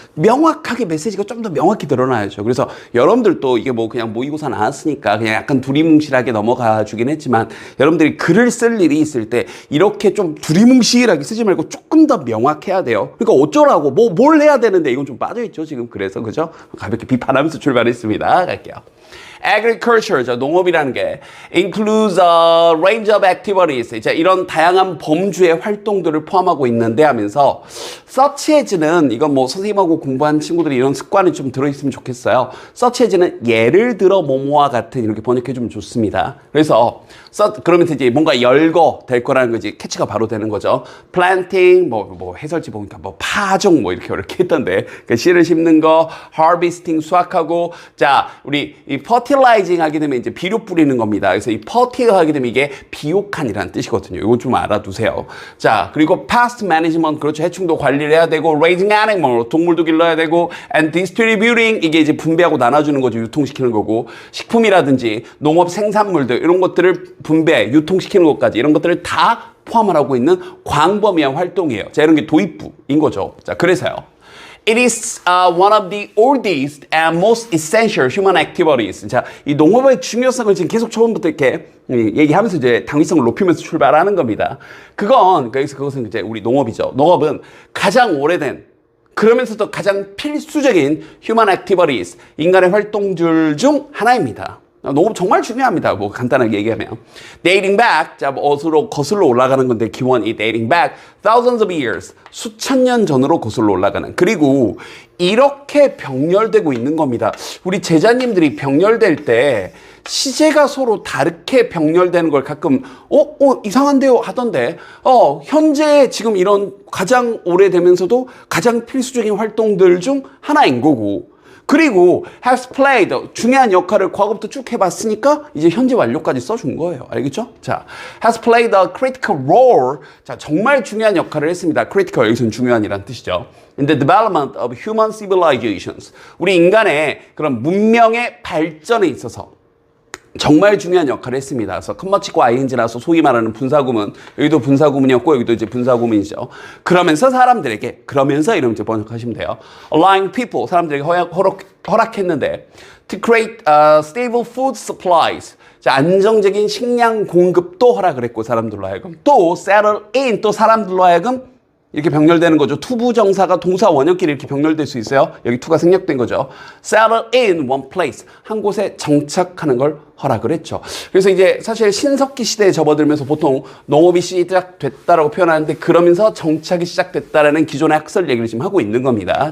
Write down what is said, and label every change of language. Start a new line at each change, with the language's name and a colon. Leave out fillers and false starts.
Korean: 명확하게 메시지가 좀 더 명확히 드러나야죠. 그래서 여러분들도 이게 뭐 그냥 모의고사 나왔으니까 그냥 약간 두리뭉실하게 넘어가 주긴 했지만 여러분들이 글을 쓸 일이 있을 때 이렇게 좀 두리뭉실하게 쓰지 말고 조금 더 명확해야 돼요. 그러니까 어쩌라고 뭘 해야 되는데 이건 좀 빠져있죠 지금. 그래서 그죠? 가볍게 비판하면서 출발했습니다. 갈게요.
English: Agriculture,
Korean: 농업이라는 게
English: includes a range of activities.
Korean: 자, 이런 다양한 범주의 활동들을 포함하고 있는데 하면서
English: such as
Korean: 는 이건 뭐 선생님하고 공부한 친구들이 이런 습관이 좀 들어있으면 좋겠어요. such as는 예를 들어 뭐뭐와 같은 이렇게 번역해주면 좋습니다. 그래서 그러면서 이제 뭔가 열거 될 거라는 거지 캐치가 바로 되는 거죠. planting, 뭐 해설지 보니까 뭐 파종 뭐 이렇게 했던데 그러니까 씨를 심는 거, harvesting 수확하고 자 우리 이 fertilizing 하게 되면 이제 비료 뿌리는 겁니다. 그래서 이 fertile 하게 되면 이게 비옥한이라는 뜻이거든요. 이거 좀 알아두세요. 자 그리고
English: pest management
Korean: 그렇죠. 해충도 관리를 해야 되고
English: raising animal
Korean: 동물도 길러야 되고
English: and distributing
Korean: 이게 이제 분배하고 나눠주는 거죠. 유통시키는 거고 식품이라든지 농업 생산물들 이런 것들을 분배, 유통시키는 것까지 이런 것들을 다 포함을 하고 있는 광범위한 활동이에요. 자, 이런 게 도입부인 거죠. 자, 그래서요.
English: It is one of the oldest and most essential human activities.
Korean: 자, 이 농업의 중요성을 지금 계속 처음부터 이렇게 얘기하면서 이제 당위성을 높이면서 출발하는 겁니다. 그것은 이제 우리 농업이죠. 농업은 가장 오래된 그러면서도 가장 필수적인
English: human activities,
Korean: 인간의 활동들 중 하나입니다. 농업 정말 중요합니다. 뭐 간단하게 얘기하면
English: dating back,
Korean: 자 어디로 거슬러 올라가는 건데 기원이
English: dating back thousands of years,
Korean: 수천 년 전으로 거슬러 올라가는 그리고 이렇게 병렬되고 있는 겁니다. 우리 제자님들이 병렬될 때 시제가 서로 다르게 병렬되는 걸 가끔 이상한데요 하던데 현재 지금 이런 가장 오래되면서도 가장 필수적인 활동들 중 하나인 거고 그리고
English: has played
Korean: 중요한 역할을 과거부터 쭉 해봤으니까 이제 현재 완료까지 써준 거예요. 알겠죠?
English: 자, has played a critical role.
Korean: 자, 정말 중요한 역할을 했습니다. critical 여기서는 중요한이란 뜻이죠.
English: In the development of human civilizations.
Korean: 우리 인간의 그런 문명의 발전에 있어서 정말 중요한 역할을 했습니다. 그래서 컴머치고 ing라서 소위 말하는 분사구문, 여기도 분사구문이었고 여기도 이제 분사구문이죠. 그러면서 이러면 이제 번역하시면 돼요.
English: Allowing people,
Korean: 사람들에게 허락했는데
English: to create stable food supplies.
Korean: 자, 안정적인 식량 공급도 허락을 했고 사람들로 하여금 또
English: settle in,
Korean: 또 사람들로 하여금 이렇게 병렬되는 거죠. 투부정사가 동사 원형끼리 이렇게 병렬될 수 있어요. 여기 투가 생략된 거죠.
English: settle in one place.
Korean: 한 곳에 정착하는 걸 허락을 했죠. 그래서 이제 사실 신석기 시대에 접어들면서 보통 농업이 시작됐다라고 표현하는데 그러면서 정착이 시작됐다라는 기존의 학설 얘기를 지금 하고 있는 겁니다.